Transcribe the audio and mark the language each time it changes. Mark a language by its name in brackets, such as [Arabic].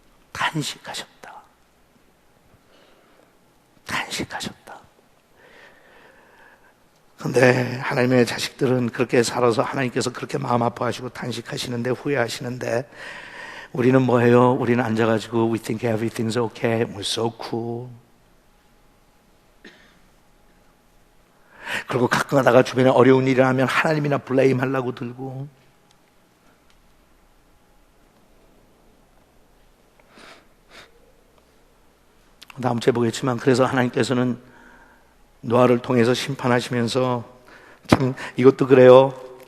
[Korean] 탄식하셨다. 탄식하셨다. 그런데 하나님의 자식들은 그렇게 살아서 하나님께서 그렇게 마음 아파하시고 탄식하시는데, 후회하시는데, 우리는 뭐예요? 우리는 앉아가지고 [English] We think everything's okay, we're so cool. [Korean] 그리고 가끔 가다가 주변에 어려운 일이 하면 하나님이나 블레임 하려고 들고, 다음 주에 보겠지만, 그래서 하나님께서는 노아를 통해서 심판하시면서, 참 이것도 그래요.